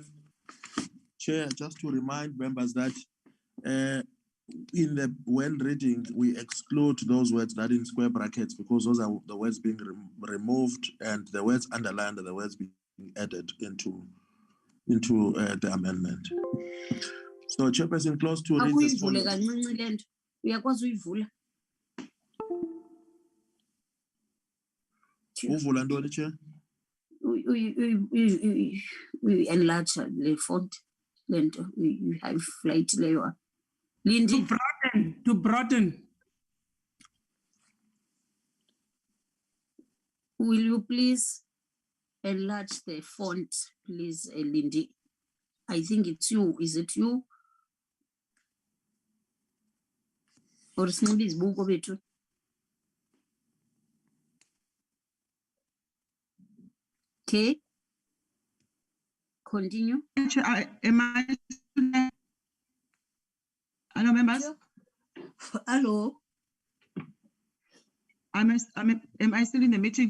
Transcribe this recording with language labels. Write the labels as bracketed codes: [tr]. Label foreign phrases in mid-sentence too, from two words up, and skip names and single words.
[en] Chair, just to remind members that when reading, we exclude those words that in square brackets because those are the words being removed and the words underlined are the words being added into the amendment. So, Chairperson, clause 2 reads as [xh] Akuyivule [en] follows. [xh] kancinci le nto. Uyakwazi uyivula? Uvula ntoni, [en] Chair? Enlarge the font [xh] le nto, [en] highlight leyo. Lindy, To broaden. will you please enlarge the font, please, Lindy? I think it's you. Is it you? Or [xh] sinxibe izibuko bethu? [en] Okay. Continue. Hello, members. Hello. Am I still in the meeting?